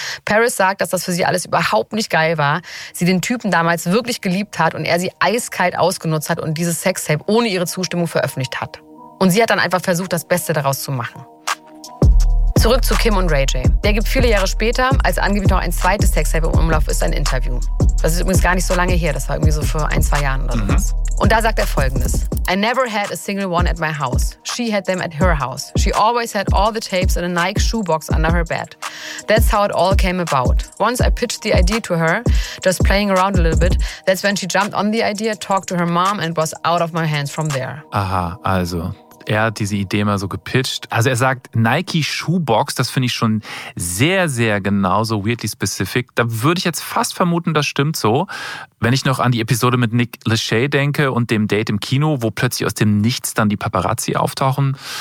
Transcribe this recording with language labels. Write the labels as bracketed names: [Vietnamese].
[German] Paris sagt, dass das für sie alles überhaupt nicht geil war, sie den Typen damals wirklich geliebt hat und er sie eiskalt ausgenutzt hat und dieses Sextape ohne ihre Zustimmung veröffentlicht hat. Und sie hat dann einfach versucht, das Beste daraus zu machen. Zurück zu Kim und Ray J. Der gibt viele Jahre später, als angeblich noch ein zweites Sextape im Umlauf ist, ein Interview. Das ist übrigens gar nicht so lange her, das war irgendwie so vor ein, zwei Jahren oder so. Und da sagt er Folgendes. [English] "I never had a single one at my house. She had them at her house. She always had all the tapes in a Nike shoebox under her bed. That's how it all came about. Once I pitched the idea to her, just playing around a little bit, that's when she jumped on the idea, talked to her mom and was out of my hands from there." [German] Aha, also er hat diese Idee mal so gepitcht. Also er sagt Nike Shoebox, das finde ich schon sehr, sehr genauso [English] weirdly specific. [German] Da würde ich jetzt fast vermuten, das stimmt so. Wenn ich noch an die Episode mit Nick Lachey denke und dem Date im Kino, wo plötzlich aus dem Nichts dann die Paparazzi auftauchen.